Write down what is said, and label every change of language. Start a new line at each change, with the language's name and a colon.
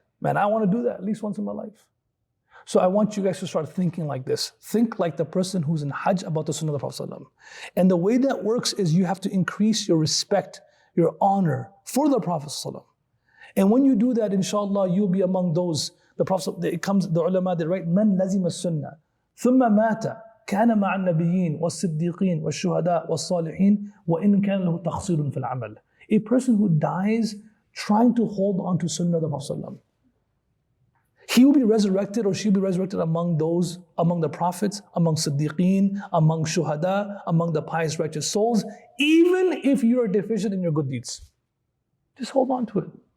English: Man, I want to do that at least once in my life. So I want you guys to start thinking like this. Think like the person who's in Hajj about the Sunnah of the Prophet ﷺ. And the way that works is you have to increase your respect, your honor for the Prophet ﷺ. And when you do that, inshallah, you'll be among those, the ulama, they write,
Arabic: Man lazima sunnah. ثم مات كان مع النبيين والصديقين والشهداء والصالحين وإن كان له تقصير في العمل.
English: A person who dies trying to hold on to Sunnah of the Prophet, he will be resurrected or she will be resurrected among the prophets, among Siddiqeen, among Shuhada, among the pious righteous souls, even if you are deficient in your good deeds. Just hold on to it.